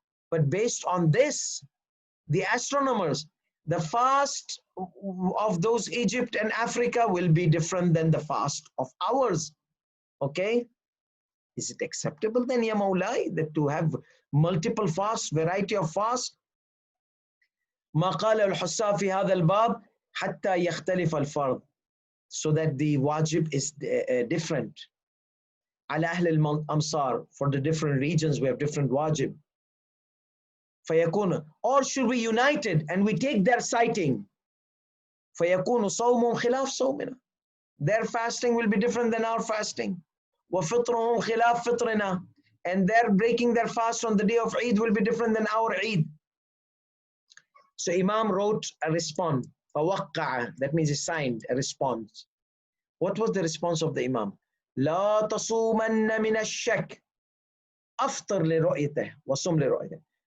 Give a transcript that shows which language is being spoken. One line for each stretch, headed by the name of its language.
English: But based on this, the astronomers, the fast of those Egypt and Africa will be different than the fast of ours. Okay? Is it acceptable then, Ya Mawlai, that to have multiple fasts, variety of fasts?
Arabic: ما قال الحساب في هذا الباب حتى يختلف الفرض,
English: so that the wajib is different.
Arabic: على أهل الأمصار,
English: for the different regions we have different wajib.
Arabic: فيكون,
English: or should we unite it and we take their sighting?
Arabic: فيكون صومهم خلاف صومنا,
English: their fasting will be different than our fasting.
Arabic: وفطرهم خلاف فطرنا,
English: and their breaking their fast on the day of Eid will be different than our Eid. So Imam wrote a response.
Arabic: فوقع,
English: that means he signed a response. What was the response of the Imam?
Arabic: لا تصومن من الشك أفطر لرؤيته وصم لرؤيته.